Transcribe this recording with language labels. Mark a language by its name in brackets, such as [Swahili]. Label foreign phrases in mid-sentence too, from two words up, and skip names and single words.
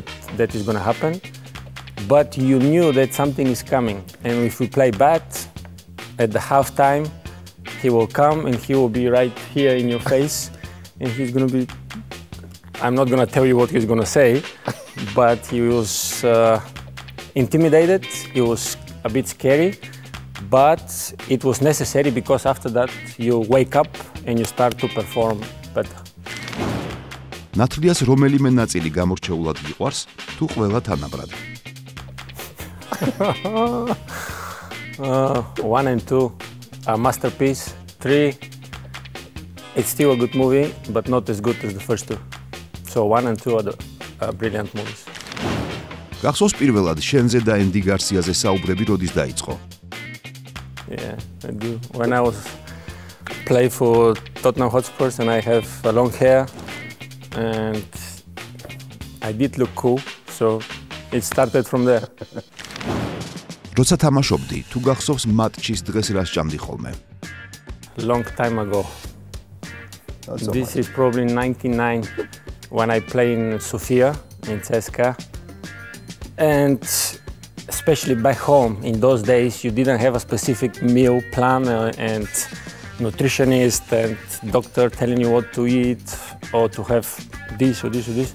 [English] that is going to happen, but you knew that something is coming, and if we play bad, at the halftime, he will come and he will be right here in your face, and he's going to be, I'm not going to tell you what he's going to say, but he was intimidated, it was a bit scary, but it was necessary because after that you wake up and you start to perform better. [Georgian] ნათლიას რომელიმე ნაწილი გამორჩეულად გიყვარს თუ ყველა თანაბრად? [English] 1 and 2 a masterpiece. 3, it's still a good movie, but not as good as the first two. So 1 and 2 are the brilliant movies. [Georgian] გახსოვს პირველად შენზე და ენდი გარსიაზე საუბრები როდის დაიწყო? [English] Yeah, I do. When I was play for Tottenham Hotspurs and I have long hair and I did look cool, so it started from there. [Georgian] როცა თამაშობდი, თუ გახსოვს მატჩის დღეს რა სჭამდი ხოლმე? [English] Long time ago. This is probably 99 when I play in Sofia, in CSKA. And especially back home, in those days, you didn't have a specific meal plan and nutritionist and doctor telling you what to eat or to have this or this or this.